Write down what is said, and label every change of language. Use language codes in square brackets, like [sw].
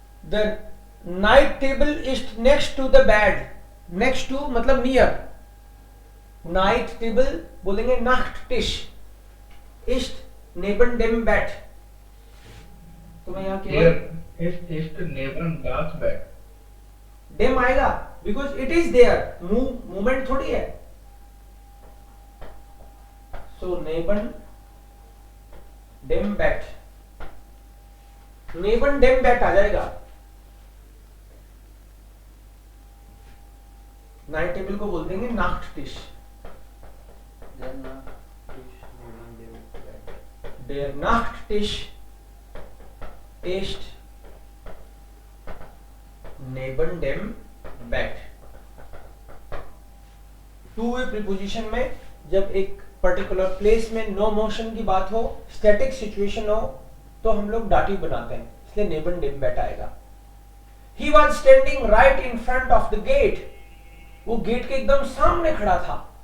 [en] The night table is next to the bed. [hi] Next to मतलब near. Night table बोलेंगे Nachttisch. [de] Ist neben dem Bett. [hi] तो मैं यहाँ केवल [de] ist neben das Bett [en] dem आएगा because it is there. [hi] Movement थोड़ी है. [de] So neben dem Bett. Neben dem Bett आ जाएगा. [hi] नाइट टेबल को बोल देंगे Nachttisch. [de] Der Nachttisch neben dem Bett। Der Nachttisch ist neben dem Bett. [hi] Two way preposition में जब एक पर्टिकुलर प्लेस में नो मोशन की बात हो स्टैटिक सिचुएशन हो तो हम लोग डाटिव बनाते हैं इसलिए [de] neben dem Bett [hi] आएगा. [en] He was standing right in front of the gate. [hi] वो गेट के एकदम सामने खड़ा था.